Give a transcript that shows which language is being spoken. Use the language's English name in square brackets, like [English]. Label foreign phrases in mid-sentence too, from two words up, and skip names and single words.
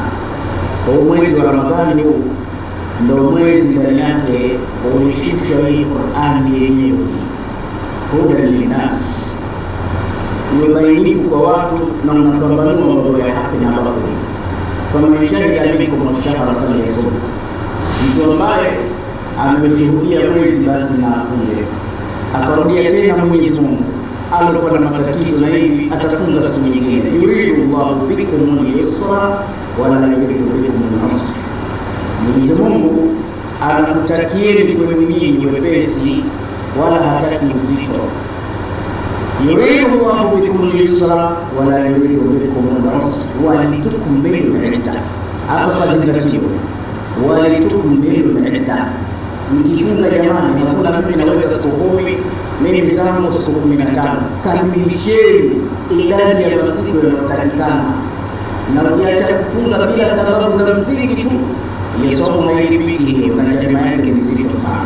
[Swahili] Kwa mwezi wa Ramadhani huu ndio mwezi ndani yake ulishusha hii Qur'an yenyewe, [Arabic] هدى للناس, [Swahili] ni bainifu kwa watu na unapambanua mambo ya haki na batili. Kama [Arabic] شهد منكم الشهر فليصم, [Swahili] mtu ambaye ameshuhudia mwezi basi na afunge. Akarudia tena Mwenyezi Mungu, alikuwa na matatizo na hivi, atafunga siku nyingine. [Arabic] يريد الله بكم اليسر ولا يريد بكم العسر. [Swahili] Mwenyezi Mungu anakutakieni kwenu nyinyi wepesi wala hataki uzito. [Arabic] يريد الله بكم اليسر ولا يريد بكم العسر ولتكملوا العدة. [Swahili] Hapa zingatiwe [Arabic] ولتكملوا العدة. [Swahili] Mkifunga jamani, hakuna mimi naweza siku 10, mimi zangu siku 15. Kamilisheni idadi ya masiku yanayotakikana. Na ukiacha kufunga bila sababu za msingi tu, ile somo hailipiki hiyo, na jamaa yake ni zito sana.